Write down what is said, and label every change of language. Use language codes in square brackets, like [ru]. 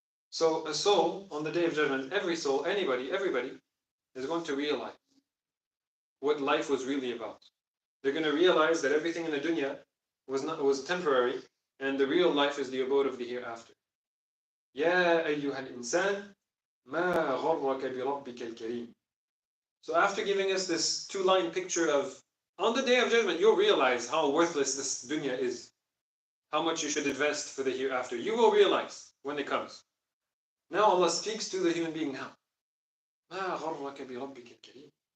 [en] So a soul, on the Day of Judgment, every soul, anybody, everybody, is going to realize what life was really about. They're going to realize that everything in the dunya was temporary, and the real life is the abode of the hereafter. [ar] يا أيها الإنسان ما غرك بربك الكريم. [en] So after giving us this two-line picture of, on the Day of Judgment, you'll realize how worthless this dunya is, how much you should invest for the hereafter. You will realize when it comes. Now Allah speaks to the human being now. [ar] ما غرك بربك الكريم.